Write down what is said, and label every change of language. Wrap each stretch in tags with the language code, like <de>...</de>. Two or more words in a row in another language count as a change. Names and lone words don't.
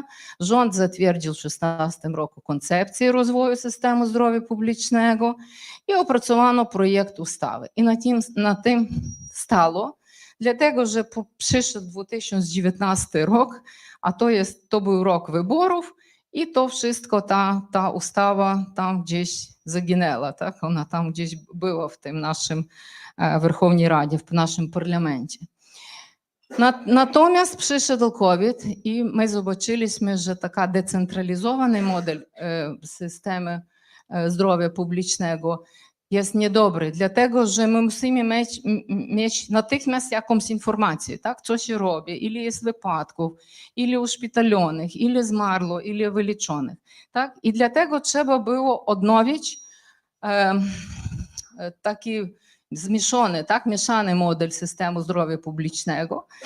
<pl>Rząd zatwierdził w 2016 roku koncepcję rozwoju systemu zdrowia publicznego i opracowano projekt ustawy. I na tym stało, dlatego że przyszedł 2019 rok, a to był rok wyborów i to wszystko, ta ustawa tam gdzieś zaginęła, tak? Ona tam gdzieś była w tym naszym Верховній Раді,</pl> <uk>в нашому парламенті. Натомість прийшов COVID і ми побачили, що така децентралізований модель системи здоров'я публічного</uk> <pl>jest niedobry, dlatego że my musimy mieć natychmiast jakąś informację, tak, co się robi, ile jest wypadków, ile uszpitalionych, ile zmarło, ile wyliczonych. Tak? I dlatego trzeba było odnowić taki zmieszany, tak, mieszany model systemu zdrowia publicznego.</pl>